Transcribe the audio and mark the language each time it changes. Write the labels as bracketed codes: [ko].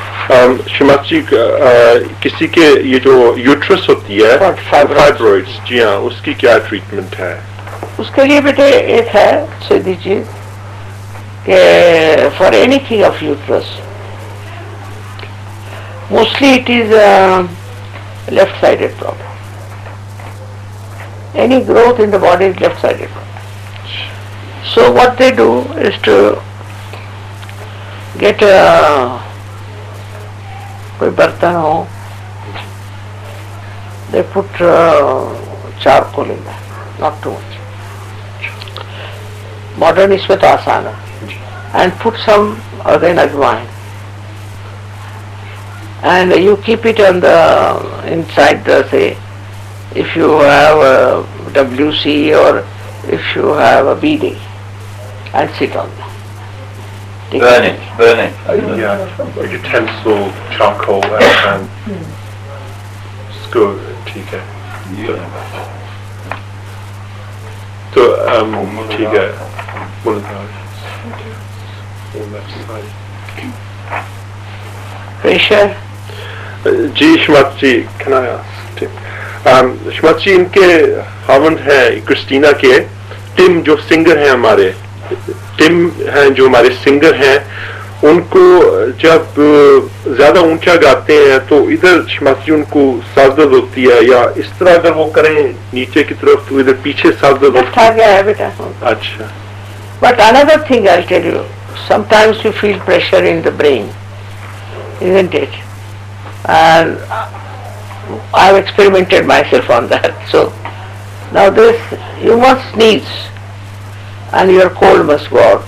[hi] श्रीमती जी, किसी के ये जो यूट्रस होती है फाइब्रॉइड्स, जी हाँ, उसकी क्या ट्रीटमेंट है? उसके लिए बेटे एक है सीधी चीज कि [en] For anything of uterus mostly it is left sided problem. Any growth in the body is left sided. So what they do is to get [hi] कोई बर्तन हो, [en] they put charcoal in that, not too much. [hi] Modern इसमें तो आसान है. [en] And put some again ajwain. And you keep it on the inside the, say, if you have a WC or if you have a BD, and sit on that. Burn it. Yeah, a utensil, charcoal, and skewer, [hi] ठीक है. तो ठीक है, [en] on left side. Pressure. [hi] Ji Shrimati ji, [en] can I ask? [hi] Shrimati जी, इनके हावंड है Christina के Tim, जो singer हैं हमारे, टिम हैं जो हमारे सिंगर हैं, उनको जब ज्यादा ऊंचा गाते हैं तो इधर श्रीमती जी उनको सांस दर्द होती है, या इस तरह अगर वो करें नीचे की तरफ तो इधर पीछे सांस दर्द होती आ गया है बेटा. अच्छा. [en] But another thing I'll tell you, sometimes you feel pressure in the brain, isn't it? And I've experimented myself on that. So now this, you must sneeze and your cold must go out.